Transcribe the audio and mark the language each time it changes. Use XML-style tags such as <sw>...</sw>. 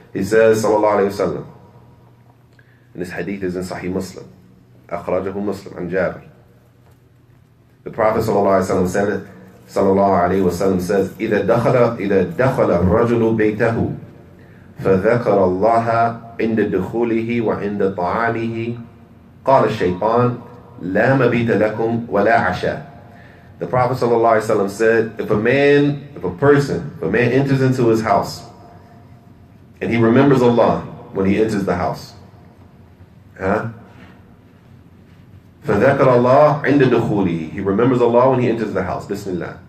<en>He says, sallallahu alayhi wa sallam, and this hadith is in Sahih Muslim, akhrajahu Muslim, an Jabir. The Prophet sallallahu alayhi wa sallam said, sallallahu alayhi wa sallam says,</en> <ar>إِذَا دَخَلَ الرَّجُلُ بَيْتَهُ فَذَكَرَ اللَّهَ عِنْدَ دُخُولِهِ وَعِنْدَ طَعَامِهِ قَالَ الشَّيْطَانُ لَا مَبِيتَ لَكُمْ وَلَا عَشَاء.</ar> <en>The Prophet ﷺ said, if a man enters into his house and he remembers Allah when he enters the house,</en> <ar>فَذَكَرَ اللَّهَ عِنْدَ دُخُولِهِ,</ar> <en>he remembers Allah when he enters the house, Bismillah.</en>